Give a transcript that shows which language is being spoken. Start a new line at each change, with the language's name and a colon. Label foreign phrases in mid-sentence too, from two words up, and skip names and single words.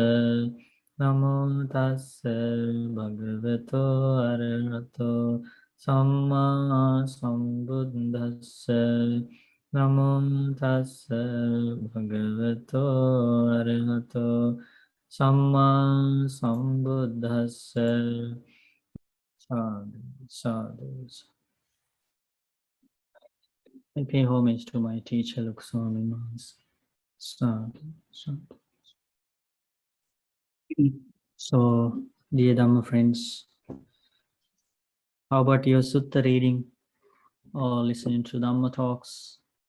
Pali: Namo tassa bhagavato arahato samma sambuddhassa. Namo tassa bhagavato arahato samma sambuddhassa. Sadhu, sadhu, sadhu.
English: I pay homage to my teacher, Lukswami Maharaj.
Pali: Sadhu, sadhu.
English: So, dear Dhamma friends, how about your sutta reading or listening to Dhamma talks?